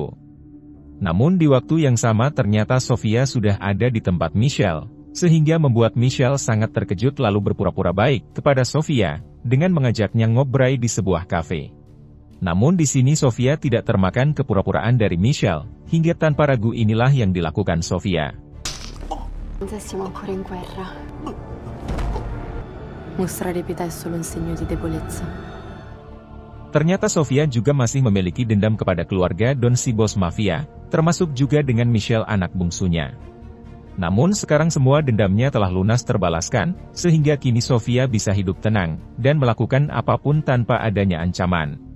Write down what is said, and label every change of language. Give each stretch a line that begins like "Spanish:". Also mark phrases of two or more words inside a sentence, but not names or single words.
Indonesian: Namun di waktu yang sama ternyata Sofia sudah ada di tempat Michelle, sehingga membuat Michelle sangat terkejut lalu berpura-pura baik kepada Sofia, dengan mengajaknya ngobrol di sebuah kafe. Namun di sini Sofia tidak termakan kepura-puraan dari Michelle, hingga tanpa ragu inilah yang dilakukan Sofia.
Italian: Mostrare pietà è solo un segno di debolezza.
Indonesian: Ternyata Sofia juga masih memiliki dendam kepada keluarga Don si bos mafia, termasuk juga dengan Michelle anak bungsunya. Namun sekarang semua dendamnya telah lunas terbalaskan, sehingga kini Sofia bisa hidup tenang, dan melakukan apapun tanpa adanya ancaman.